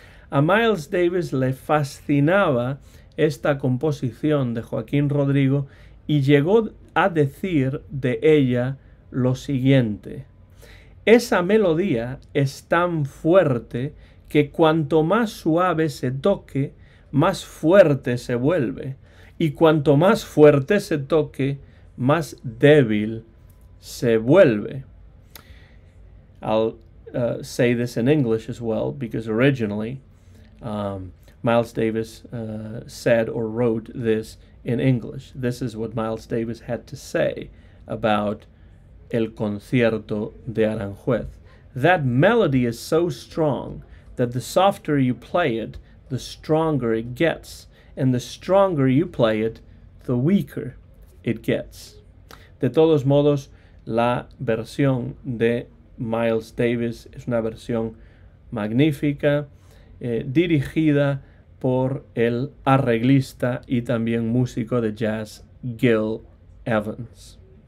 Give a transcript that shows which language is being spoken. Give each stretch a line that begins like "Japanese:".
Spanish: A Miles Davis le fascinaba esta composición de Joaquín Rodrigo y llegó a decir de ella lo siguiente: esa melodía es tan fuerte que cuanto más suave se toque, más fuerte se vuelve, y cuanto más fuerte se toque, más débil se vuelve.
English: I'll say this in English as well, because originally Miles Davis said or wrote this in English. This is what Miles Davis had to say about El Concierto de Aranjuez. That melody is so strong that the softer you play it, the stronger it gets, and the stronger you play it, the weaker it gets.
Spanish: De todos modos, la versión de Miles Davis es una versión magnífica, dirigida por el arreglista y también músico de jazz Gil Evans.